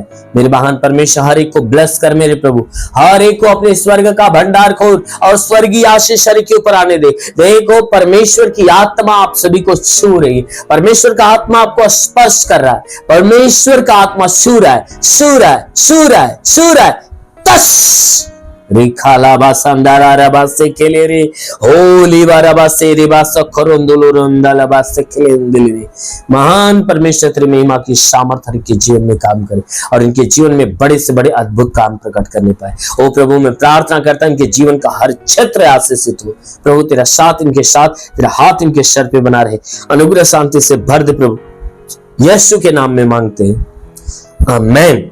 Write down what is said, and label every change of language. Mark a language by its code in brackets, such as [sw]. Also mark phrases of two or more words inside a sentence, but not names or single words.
[hi] मेरे महान परमेश्वर, हर एक को ब्लेस कर मेरे प्रभु, हर एक को अपने स्वर्ग का भंडार खोल और स्वर्गीय आशीष हर एक के ऊपर आने दे। देखो परमेश्वर की आत्मा आप सभी को छू रही है, परमेश्वर का आत्मा आपको स्पर्श कर रहा है, परमेश्वर का आत्मा छू रहा है, छू रहा है, छू रहा है, छू रहा है। तस रिखाला बासंदारा रबासे केले रे होली बारबासे रिबासा खरोंदुलो रंदाला बासे केले दिलवे। महान परमेश्वर तेरी महिमा की सामर्थ हर के जीवन में काम करे और इनके जीवन में बड़े से बड़े अद्भुत काम प्रकट करने पाए। ओ प्रभु, मैं प्रार्थना करता हूं इनके जीवन का हर क्षेत्र आशीषित हो प्रभु, तेरा साथ इनके साथ, तेरा हाथ इनके सर पे बना रहे, अनुग्रह शांति से भर दे प्रभु, यीशु के नाम में मांगते हैं, आमीन।